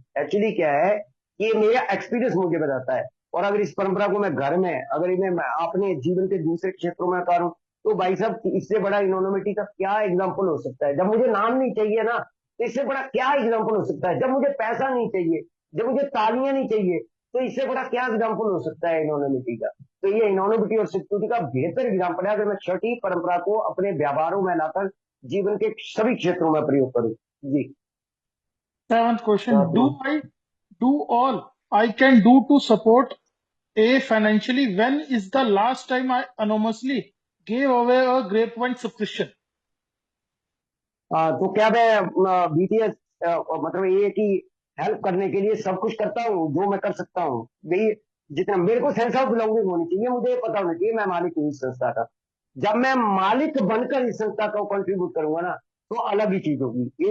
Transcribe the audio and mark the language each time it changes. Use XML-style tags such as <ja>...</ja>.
<hi>Actually क्या है कि मेरा एक्सपीरियंस मुझे बताता है। और अगर इस परंपरा को मैं घर में, अगर इन्हें मैं अपने जीवन के दूसरे क्षेत्रों में उतारूं, तो भाई साहब इससे बड़ा इनोनोमिटी का क्या एग्जाम्पल हो सकता है? जब मुझे नाम नहीं चाहिए ना, तो इससे बड़ा क्या एग्जाम्पल हो सकता है? जब मुझे पैसा नहीं चाहिए, जब मुझे तालियां नहीं चाहिए, तो इससे बड़ा क्या एग्जाम्पल हो सकता है इनोनोमिटी का? तो ये इनोनिबिटी और सिक्योरिटी का बेहतर एग्जाम्पल है, अगर मैं छठी परंपरा को अपने व्यवहारों में लाकर जीवन के सभी क्षेत्रों में प्रयोग करूं। जी।</hi> <en>Seventh question.</en> <hi>सातवां।</hi> <en>Do all I can do to support A financially? When is the last time I anonymously gave away a grapevine subscription?</en> <hi>तो क्या मैं बीटीएस मतलब ये कि हेल्प करने के लिए सब कुछ करता हूँ जो मैं कर सकता हूँ? भाई, जितना मेरे को सेंस ऑफ बिलोंगिंग होनी चाहिए, मुझे ये पता होना चाहिए मैं मालिक हूँ इस संस्था का। जब मैं मालिक बनकर इस संस्था को कंट्रीब्यूट करूंगा ना, तो अलग ही चीज होगी।</hi>